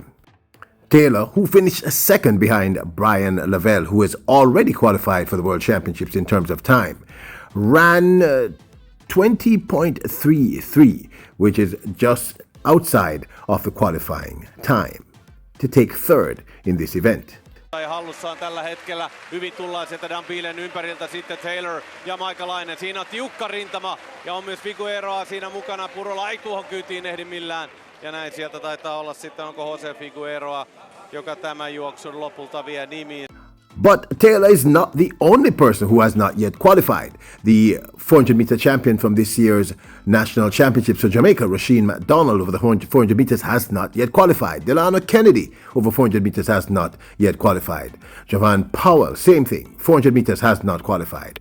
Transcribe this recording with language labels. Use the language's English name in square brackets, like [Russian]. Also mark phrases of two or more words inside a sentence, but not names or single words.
[English] Taylor, who finished second behind Brian Lavelle, who is already qualified for the World Championships in terms of time, ran 20.33, which is just outside of the qualifying time, to take third in this event. [Finnish] Hallussaan tällä hetkellä. Hyvin tullaan sieltä Dambilen ympäriltä sitten Taylor ja Michaelainen. Siinä on tiukka rintama ja on myös Figueroa siinä mukana. Purola ei tuohon kyytiin ehdi millään. Ja näin sieltä taitaa olla sitten, onko Jose Figueroa, joka tämän juoksun lopulta vie nimiin. [English] But Taylor is not the only person who has not yet qualified. The 400-meter champion from this year's National Championships for Jamaica, Rasheen McDonald, over the 400 meters has not yet qualified. Delano Kennedy, over 400 meters, has not yet qualified. Javon Powell, same thing, 400 meters has not qualified.